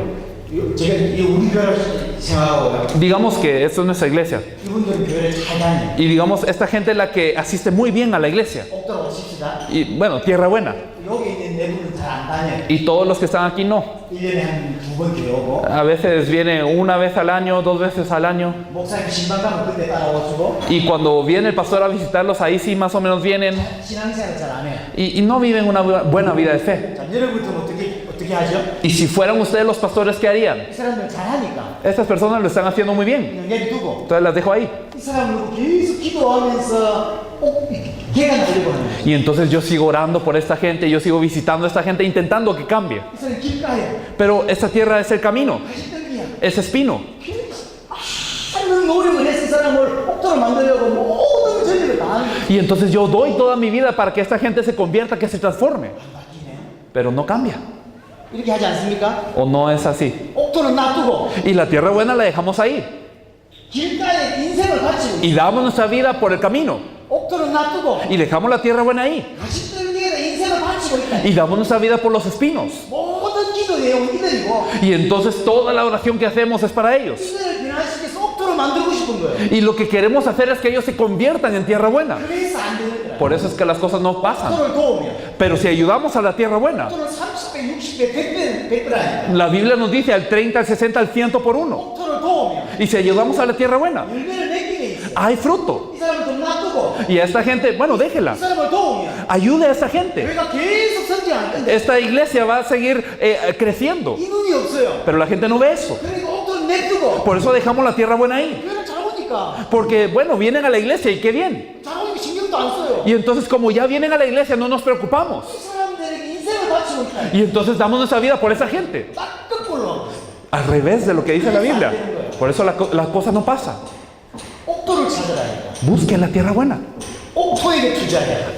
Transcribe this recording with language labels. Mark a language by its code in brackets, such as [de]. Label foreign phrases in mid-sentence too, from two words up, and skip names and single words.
[ko] 제가 이 우리 교회를 생각하고 [es] digamos que esto es nuestra iglesia. [ko] 이분들은 교회를 잘 다녀요. [es] Y digamos, esta gente es la que asiste muy bien a la iglesia. [ko] 옥토라고 칩시다. [es] Y bueno, tierra buena. [ko] 여기 있는 네 분은 잘 안 다녀요. [es] Y todos los que están aquí no. [ko] 1년에 한 2번 교회 오고 [es] A veces viene una vez al año, 2 veces al año. [ko] 목사님 신방 가면 그때 따라오시고 [es] Y cuando viene el pastor a visitarlos, ahí sí más o menos vienen. [ko] 신앙생활 잘 안 해요. [es] Y no viven una buena vida de fe. [ko] 자, 여러분들은 어떻게 하죠? [es] Y si fueran ustedes los pastores, ¿qué harían? [ko] 이 사람들 잘하니까 [es] Estas personas lo están haciendo muy bien. [ko] 그냥 내비두고 [es] Entonces las dejo ahí. [ko] 이 사람을 계속 기도하면서 개가 나려고 하는 거예요. [es] Y entonces yo sigo orando por esta gente, yo sigo visitando a esta gente, intentando que cambie. [ko] 이 사람 길가예요. [es] Pero esta tierra es el camino, [ko] 가시떨기야. [es] es espino. [ko] 하는 노력을 해서 이 사람을 옥토로 만들려고 모든 전력을 다 하는 거예요. [es] Y entonces yo doy toda mi vida para que esta gente se convierta, que se transforme. [ko] 바뀌네요. [es] Pero no cambia. [ko] 이렇게 하지 않습니까? [es] ¿O no es así? [ko] 옥토는 놔두고 [es] Y la tierra buena la dejamos ahí. [ko] 길가에 인생을 바치고 [es] Y damos nuestra vida por el camino. [ko] 옥토는 놔두고 [es] Y dejamos la tierra buena ahí. [ko] 가시떨기에다 인생을 바치고 있다. [es] Y damos nuestra vida por los espinos. [ko] 모든 기도 내용은 이들이고 [es] Y entonces toda la oración que hacemos es para ellos. [ko] 이들을 변화시켜서 옥토로 만들고 싶은 거예요. [es] Y lo que queremos hacer es que ellos se conviertan en tierra buena. [ko] 그래서 안 되는 거야. [es] Por eso es que las cosas no pasan. [ko] 옥토를 도우면 [es] Pero si ayudamos a la tierra buena, [ko] 옥토는 30배, 60배, 100배 아니까. [es] la Biblia nos dice al 30, al 60, al 100 por uno. [ko] 옥토를 도우면 [es] Y si ayudamos a la tierra buena, [ko] 열매를 맺기에 있어. [es] hay fruto. [ko] 이 사람을 좀 놔두고 [es] Y a esta gente, bueno, déjela. [ko] 이 사람을 도우면 [es] Ayude a esta gente. [ko] 교회가 계속 성장할 건데 [es] Esta iglesia va a seguir creciendo. [ko] 이 눈이 없어요. [es] Pero la gente no ve eso. [ko] 그러니까 옥토를 내두고 [es] Por eso dejamos la tierra buena ahí. [ko] 교회를 잘 오니까 [es] Porque, bueno, vienen a la iglesia y qué bien. [ko] 잘 오니까 신경도 안 써요. [es] Y entonces, como ya vienen a la iglesia, no nos preocupamos. [ko] 이 사람들에게 인생을 바치고 있다. [es] Y entonces damos nuestra vida por esa gente. [ko] 딱 거꾸로 [es] Al revés de lo que dice la Biblia. Por eso la cosa no pasa. [ko] 옥토를 찾으라니까. [es] Busquen la tierra buena. [ko] 옥토에게 투자해야 돼.